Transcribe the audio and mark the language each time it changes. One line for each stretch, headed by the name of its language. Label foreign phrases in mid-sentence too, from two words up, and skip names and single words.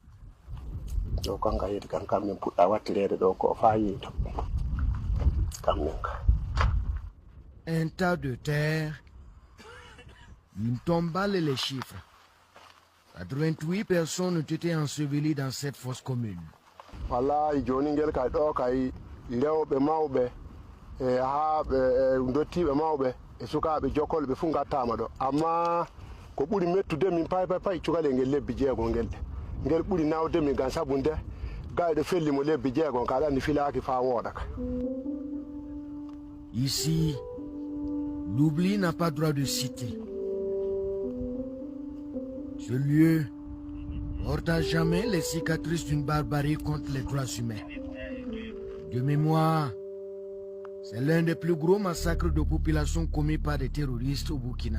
French: Un tas de terre, une tombale et les chiffres. 88 personnes ont été ensevelies dans cette fosse commune.
Fula: Lewɓe mawɓe e dottiɓe mawɓe e sukaɓe jokkol ɓe fu gattama ɗo amma ko ɓuuri mettude min pay cukale ngel lebbi jeegol ngel ɓuuri nawde min gam saabu nde gayɗo fellimo lebbi jeegol ka ɗanni filaki fa wooɗaka.
French: Ici, l'oubli n'a pas droit de citer. Ce lieu porte à jamais les cicatrices d'une barbarie contre les droits humains. De mémoire, c'est l'un des plus gros massacres de population commis par des terroristes au Burkina.